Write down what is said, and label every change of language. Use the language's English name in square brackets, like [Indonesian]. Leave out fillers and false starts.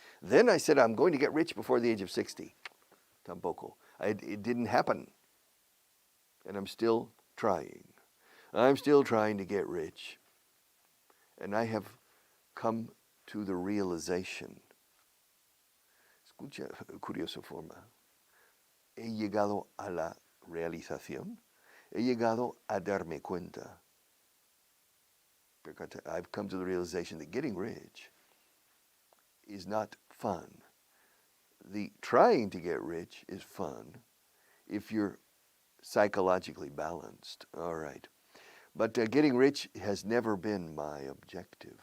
[English] Then I said, I'm going to get rich before the age of 60. [Spanish] Tampoco. [English] It didn't happen. And I'm still trying. I'm still trying to get rich. And I have come to the realization. [Spanish] Escucha, curiosa forma. He llegado a la realización. He llegado a darme cuenta. [English] I've come to the realization that getting rich is not fun. The trying to get rich is fun if you're psychologically balanced. All right. But getting rich has never been my objective.